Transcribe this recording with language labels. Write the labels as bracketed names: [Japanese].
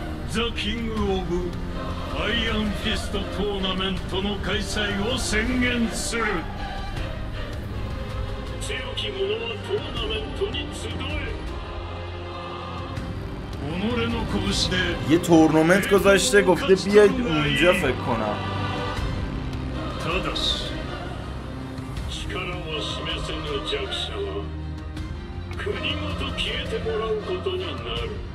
[Japanese] ザ・キング・オブ・アイアンフィストトーナメントの開催を宣言する。強き者はトーナメントに集え。己の拳で [Persian] یه تورنمنت گذاشته گفته بیاید اونجا فکر کنم. [Japanese] ただし力を示せぬ弱者は国ごと消えてもらうことになる。